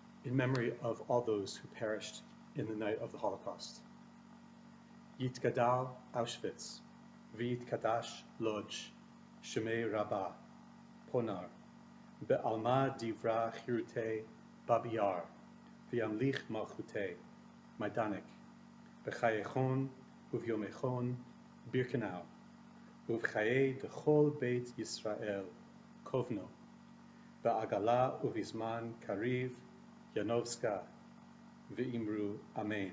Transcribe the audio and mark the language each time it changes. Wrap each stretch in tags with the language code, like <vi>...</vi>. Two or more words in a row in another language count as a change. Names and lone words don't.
<en>in memory of all those who perished in the night of the Holocaust.</en> <arc>יתגדל Auschwitz, ויתקדש Lodz, שמה רבא, Ponar, בעלמא די ברא כרעותה Babiyar, וימליך מלכותה, Majdanek, בחייכון וביומיכון Birkenau, ובחיי דכל בית ישראל, Kovno, בעגלא ובזמן קריב, Yanovska, ואמרו אמן.</arc>